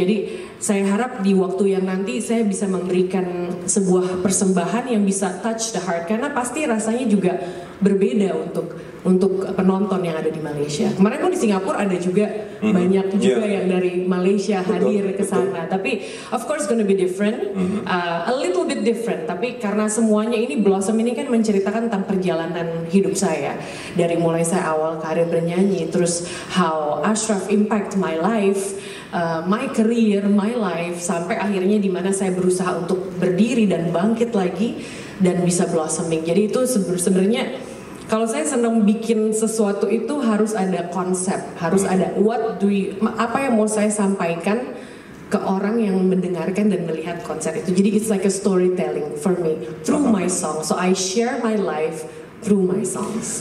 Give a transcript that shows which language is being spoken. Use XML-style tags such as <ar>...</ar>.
<id>Jadi saya harap di waktu yang nanti saya bisa memberikan sebuah persembahan yang bisa</id> <en>touch the heart,</en> <id>karena pasti rasanya juga berbeda untuk penonton yang ada di Malaysia. Kemarin pun di Singapura ada juga banyak juga yang dari Malaysia hadir ke sana. Tapi</id> <en>of course gonna be different, a little bit different.</en> <id>Tapi karena semuanya ini Blossom ini kan menceritakan tentang perjalanan hidup saya, dari mulai saya awal karir bernyanyi, terus</id> <en>how Ashraf impact my life,</en> <id>my career, my life, sampai akhirnya di mana saya berusaha untuk berdiri dan bangkit lagi dan bisa</id> <en>blossoming.</en> <id>Jadi itu sebenarnya kalau saya senang bikin sesuatu itu harus ada konsep, harus ada apa yang mau saya sampaikan ke orang yang mendengarkan dan melihat konser itu. Jadi</id> <en>it's like a storytelling for me through my song. So I share my life through my songs.</en>